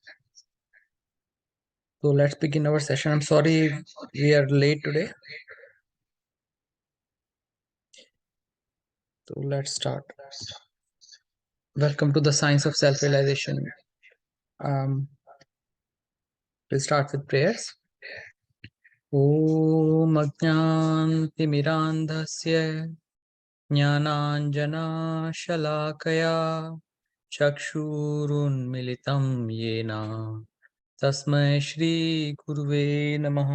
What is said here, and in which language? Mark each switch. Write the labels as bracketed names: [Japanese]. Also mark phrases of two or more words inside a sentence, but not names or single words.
[English] So let's begin our session. I'm sorry we are late today. So let's start. Welcome to the Science of Self-Realization. We'll start with prayers. [Sanskrit] ॐ अज्ञन्तिमिरान्धस्य ज्ञानाञ्जन शलाकया चक्षुरुन्मीलितम् येन तस्मै श्री गुरवे नमः।